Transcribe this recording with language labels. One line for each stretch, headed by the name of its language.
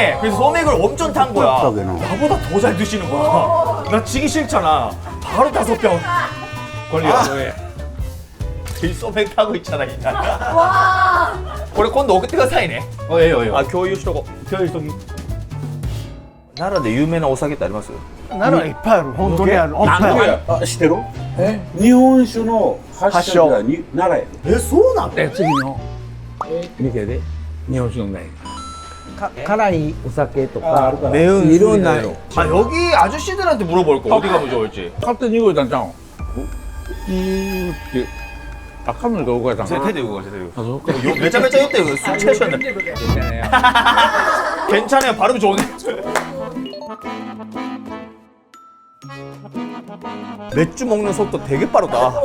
Korean: 그래서 소맥을 엄청 탄 거야. 나보다 더 잘 드시는 거야. 나 지기 싫잖아. 바로 5병. 걸려. 이 소맥 타고 있잖아, 이날. 와. 그래,
Japanese: 今度送ってくださいね.아, 共有しとこう. 奈良で有名なお酒ってあります？奈良いっぱいある本当にあるあ、知ってる？日本酒の発祥が奈良や。そうなの？次の見てで日本酒飲んない辛いお酒とか
Korean: 매운
Japanese: いろんな
Korean: 아, 여기 아저씨들한테 물어볼까? 어디가 더 좋을지.
Japanese: 勝手に動いたんちゃうんってあ、カメラどこやったんか
Korean: 제 대고 가세요.
Japanese: 매차매차酔って
Korean: 술 취하셨네. 괜찮아요. 발음 좋네. 맥주 먹는 속도 되게 빠르다.